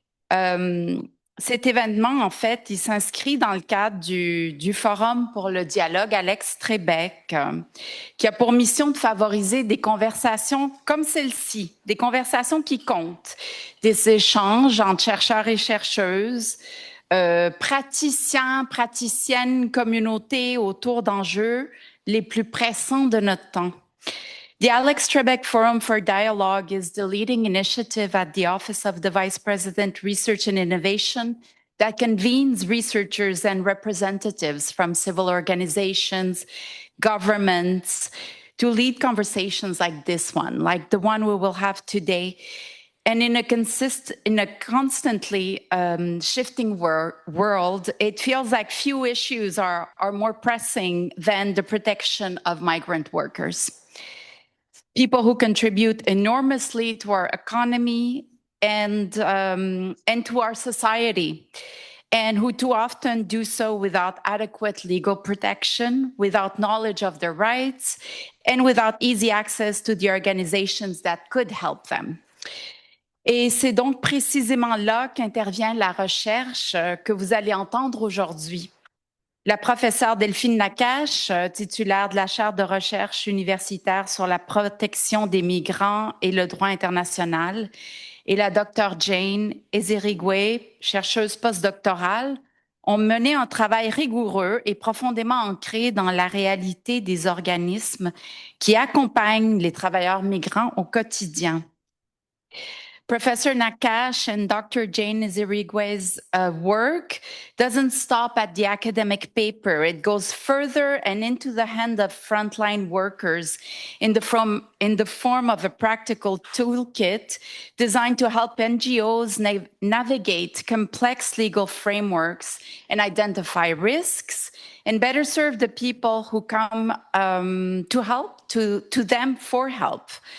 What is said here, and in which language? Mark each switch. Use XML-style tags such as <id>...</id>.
<fr>Cet événement, en fait, il s'inscrit dans le cadre du Forum pour le dialogue Alex Trebek, qui a pour mission de favoriser des conversations comme celle-ci, des conversations qui comptent, des échanges entre chercheurs et chercheuses, praticiens, praticiennes, communautés autour d'enjeux les plus pressants de notre temps.</fr> <en>The Alex Trebek Forum for Dialogue is the leading initiative at the Office of the Vice President, Research and Innovation that convenes researchers and representatives from civil organizations, governments, to lead conversations like this one, like the one we will have today. And in a constantly shifting world, it feels like few issues are more pressing than the protection of migrant workers. People who contribute enormously to our economy and to our society, and who too often do so without adequate legal protection, without knowledge of their rights, and without easy access to the organizations that could help them.</en> <fr>Et c'est donc précisément là qu'intervient la recherche que vous allez entendre aujourd'hui. La professeure Delphine Nakache, titulaire de la chaire de recherche universitaire sur la protection des migrants et le droit international, et la Dre Jane Ezirigwe, chercheuse postdoctorale, ont mené un travail rigoureux et profondément ancré dans la réalité des organismes qui accompagnent les travailleurs migrants au quotidien.</fr> <en>Professor Nakache and Dr. Jane Ezirigwe's work doesn't stop at the academic paper. It goes further and into the hand of frontline workers in the form of a practical toolkit designed to help NGOs navigate complex legal frameworks and identify risks and better serve the people who come to them for help.</en>